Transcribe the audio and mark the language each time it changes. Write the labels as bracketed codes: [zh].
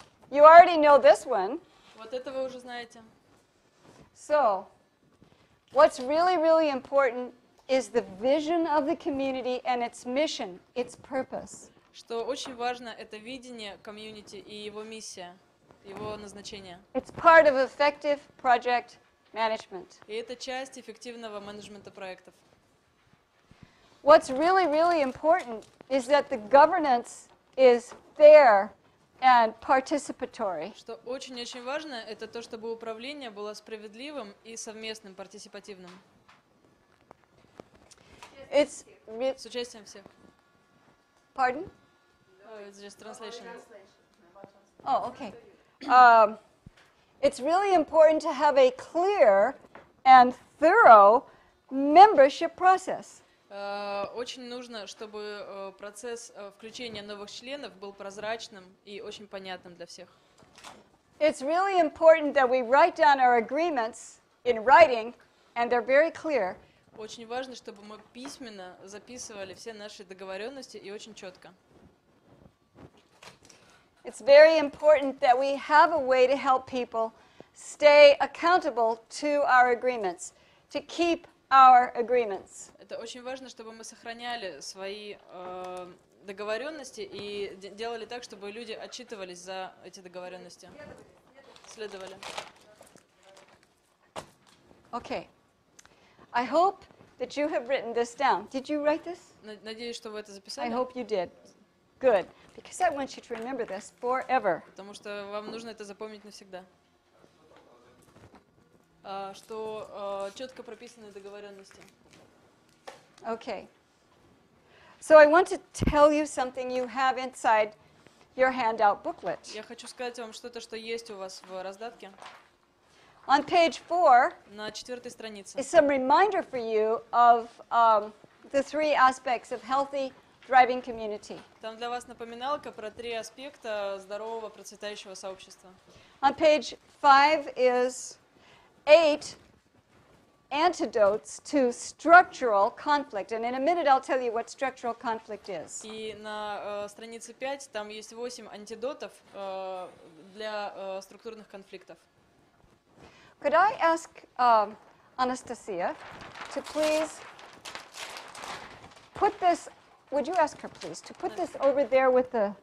[en] You already know this one. [ru] Вот это вы уже знаете. [en] So, what's really, really important is the vision of the community and its mission, its purpose. [ru] Что очень важно, это видение комьюнити и его миссия, его назначение. [en] It's part of effective project management. [ru] И это часть эффективного менеджмента проектов. [en] What's really, really important is that the governance is fair and participatory. [ru] Что очень-очень важно, это то, чтобы управление было справедливым и совместным, партисипативным. [en] It's [ru] С участием всех. [en] pardon? It's just translation. Oh, okay. It's really important to have a clear and thorough membership process. [ru] Очень нужно, чтобы процесс включения новых членов был прозрачным и очень понятным для всех. [en] It's really important that we write down our agreements in writing, and they're very clear. [ru] Очень важно, чтобы мы письменно записывали все наши договоренности и очень четко. [en] It's very important that we have a way to help people stay accountable to our agreements, to keep our agreements. [ru] Это очень важно, чтобы мы сохраняли свои договоренности и делали так, чтобы люди отчитывались за эти договоренности, следовали. [en] Okay. I hope that you have written this down. Did you write this? [ru] Надеюсь, что вы это [en] I [ru] записали, [en] hope you did. Good. Because I want you to remember this forever. [ru] потому что вам нужно это запомнить навсегда. Что четко прописаны договоренности. [en] Okay. So I want to tell you something you have inside your handout booklet. [ru] Я хочу сказать вам что-то, что есть у вас в раздатке. [en] On page 4 [ru] На 4-й странице. [en] is some reminder for you of the three aspects of healthy, thriving community. [ru] Там для вас напоминалка про 3 аспекта здорового, процветающего сообщества. [en] On page 5 is 8 antidotes to structural conflict. And in a minute, I'll tell you what structural conflict is. [ru] И на странице 5 там есть 8 антидотов для структурных конфликтов. [en] Could I ask Anastasia to please put this, would you ask her, please, to put this over there with the,